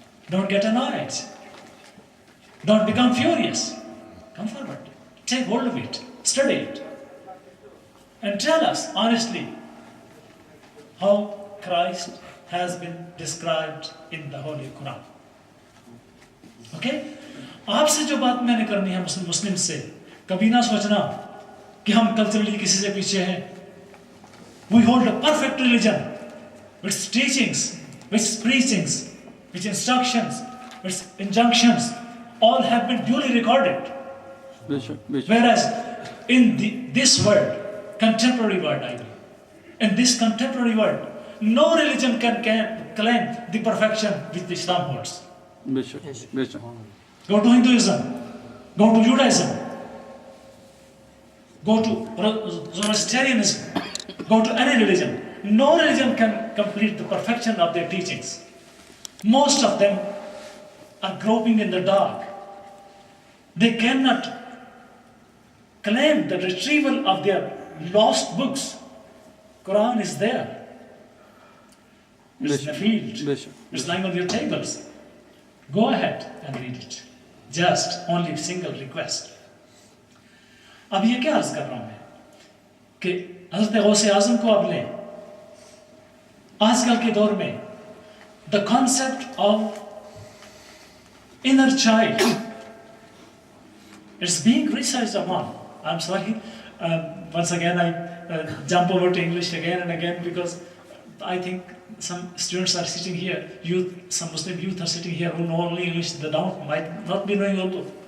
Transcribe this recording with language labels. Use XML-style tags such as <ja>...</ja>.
<en>Don't get annoyed. Don't become furious. Come forward. Take hold of it. Study it. And tell us honestly how Christ has been described in the Holy Quran. Okay?</en> <ur>آپ سے جو بات میں نے کرنی ہے مسلم سے کبھی نہ سوچنا کہ ہم کلچرلی کسی سے پیچھے ہیں.</ur> <en>We hold a perfect religion with teachings, with preachings, with instructions, with injunctions, all have been duly recorded.</en> <ur>بے شک بے شک</ur> <en>Whereas in this world, contemporary world, I mean, in this contemporary world, no religion can claim the perfection which Islam holds.</en> <ur>بے شک بے شک</ur> <en>Go to Hinduism, go to Judaism, go to Zoroastrianism, go to any religion. No religion can complete the perfection of their teachings. Most of them are groping in the dark. They cannot claim the retrieval of their lost books. Quran is there. It's in the field.</en> <ur>بے شک</ur> <en>It's lying on your tables. Go ahead and read it. Just only single request.</en> <ur>اب یہ کیا عرض کر رہا ہوں میں کہ حضرت غوث اعظم کو اب لیں. آج کل کے دور میں</ur> <en>the concept of inner child it's being researched upon. I'm sorry, once again I jump over to English again and again because I think some students are sitting here, some Muslim youth are sitting here who know only English, they might not be knowing Urdu.</en>